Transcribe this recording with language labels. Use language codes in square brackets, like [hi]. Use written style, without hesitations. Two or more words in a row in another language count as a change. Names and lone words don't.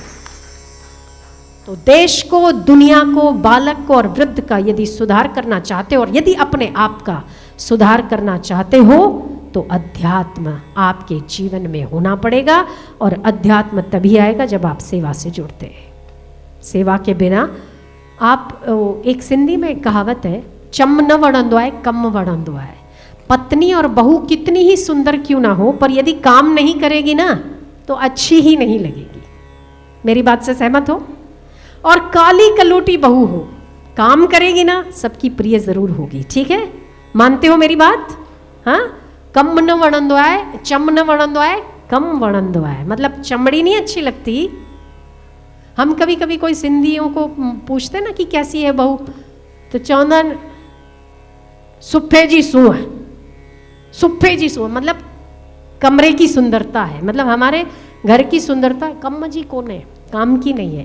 [hi] तो देश को, दुनिया को, बालक को और वृद्ध का यदि सुधार करना चाहते हो, और यदि अपने आप का सुधार करना चाहते हो, तो अध्यात्म आपके जीवन में होना पड़ेगा। और अध्यात्म तभी आएगा जब आप सेवा से जुड़ते हैं। सेवा के बिना आप, एक सिंधी में कहावत है, [sd] चम न वणंदो आहे कम वणंदो आहे। [hi] पत्नी और बहू कितनी ही सुंदर क्यों ना हो, पर यदि काम नहीं करेगी ना तो अच्छी ही नहीं लगेगी। मेरी बात से सहमत हो? और काली कलोटी बहू हो, काम करेगी ना, सबकी प्रिय जरूर होगी। ठीक है, मानते हो मेरी बात? हाँ, [sd] कम न वणंदो आहे, चम न वणंदो आहे कम वणंदो आहे, [hi] मतलब चमड़ी नहीं अच्छी लगती। हम कभी कभी कोई सिंधियों को पूछते ना कि कैसी है बहू, तो [sd] चौंदन सुफे जी सू [hi] है, [sd] सुफे जी सू [hi] मतलब कमरे की सुंदरता है, मतलब हमारे घर की सुंदरता कम जी कौन है, काम की नहीं है।